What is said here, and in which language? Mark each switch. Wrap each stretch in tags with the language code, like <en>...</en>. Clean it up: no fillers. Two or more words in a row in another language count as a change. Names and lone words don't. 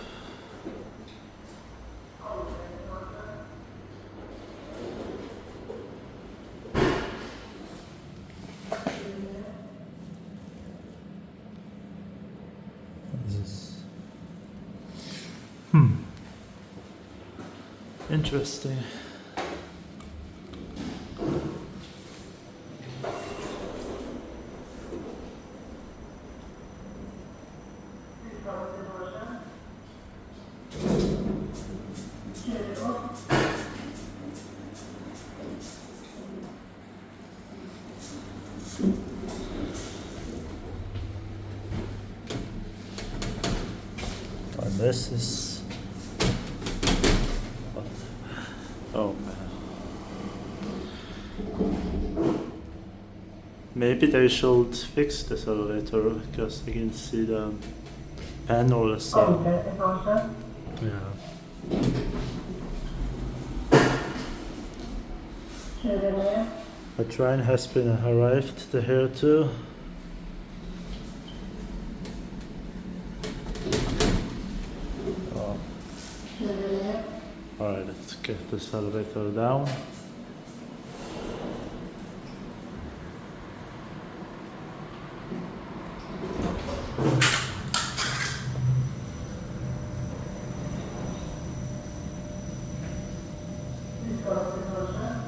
<en>This is interesting.</en> <no>Kjører opp.</no> <en>And this is. What? Oh man. Maybe they should fix this elevator because I can see the panels.</en> <no>Andre etasje.</no> <en>Yeah.</en> <no>Kjører ned.</no> <en>A train has been arrived here too. Oh.</en> <no>Kjører ned.</no> <en>Alright, let's get this elevator down. Utgangsetasje.</en>